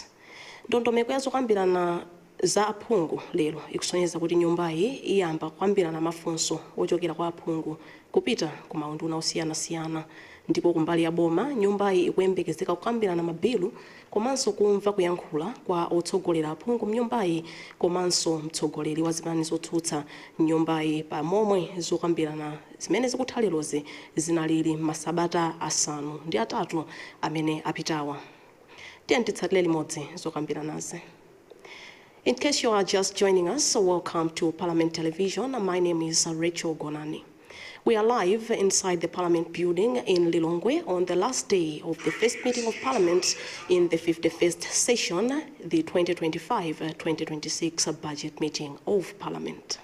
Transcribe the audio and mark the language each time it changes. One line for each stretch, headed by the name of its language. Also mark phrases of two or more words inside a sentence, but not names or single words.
Nyanja: Ndondomeko ya zokambirana za aphungu lero ikusonyeza kuti nyumbayi iyamba kukambirana mafunso ochokera kwa aphungu kupita ku maunduna osiyanasiyana, ndipo kumbali ya boma nyumbayi ikuyembekezeka kukambirana mabilu komanso kumva kuyankhula kwa otsogolera aphungu mnyumbayi komanso mtsogoleri wa zipani zotsutsa mnyumbayi, pamomwe zokambirana zimene zikutha lerozi zinalili masabata 5 amene apitawa. Tiyanditsatire limodzi zokambiranazi.
English: In case you are just joining us, welcome to Parliament Television. My name is Rachel Gonani. We are live inside the Parliament building in Lilongwe on the last day of the first meeting of Parliament in the 51st session, the 2025-2026 budget meeting of Parliament.